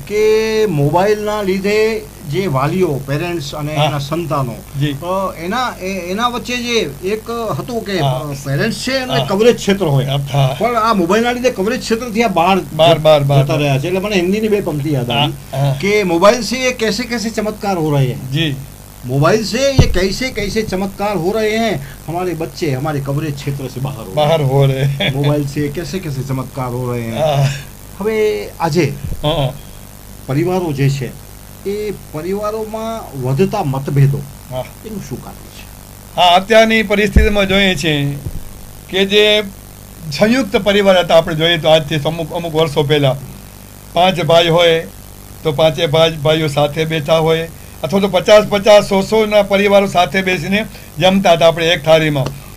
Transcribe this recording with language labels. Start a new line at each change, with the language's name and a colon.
Gujarati: કે મોબાઈલના લીધે જે વાલીઓ, પેરેન્ટ્સ અને એના સંતાનો, એના વચ્ચે જે એક હતું કે પેરેન્ટ્સ છે અને કવરેજ ક્ષેત્ર હોય, પણ આ મોબાઈલના લીધે કવરેજ ક્ષેત્રથી આ બહાર જતા રહ્યા છે. એટલે મને હિન્દીની બે પંક્તિ યાદ આવી કે મોબાઈલ
Hindi: से ये कैसे कैसे चमत्कार हो रहे हैं. जी, मोबाइल से ये कैसे कैसे चमत्कार हो रहे हैं, हमारे बच्चे हमारे कवरेज क्षेत्र से बाहर हो रहे हैं. मोबाइल से कैसे कैसे चमत्कार हो रहे हैं.
Gujarati: હવે આજે પરિવારો જે છે એ પરિવારોમાં વધતા મતભેદો, એનું શું કારણ છે? હા, અત્યારની પરિસ્થિતિમાં જોઈએ છીએ કે જે સંયુક્ત પરિવાર હતા, આપણે જોઈએ તો આજથી અમુક વર્ષો પહેલા 5 ભાઈ હોય તો 5 ભાઈઓ સાથે બેઠા હોય, અથવા તો 50 100 પરિવારો સાથે બેસીને જમતા હતા આપણે એક થાળીમાં.